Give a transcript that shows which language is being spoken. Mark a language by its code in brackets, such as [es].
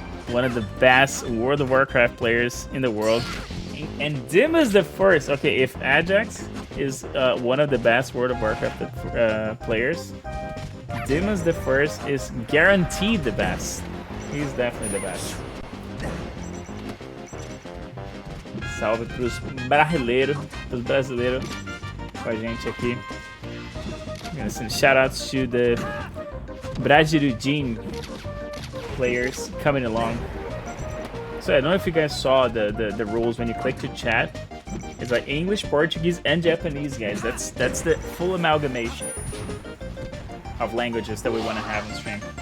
[en] One of the best World of Warcraft players in the world. And Dima's the first. Okay, if Ajax is one of the best World of Warcraft players, Dima's the first is guaranteed the best. He's definitely the best. [pt] Salve pros brasileiros com a gente aqui. [en] Shoutouts to the Brazilian players coming along. So I don't know if you guys saw the rules when you click to chat. It's like English, Portuguese, and Japanese, guys. That's the full amalgamation of languages that we want to have on stream.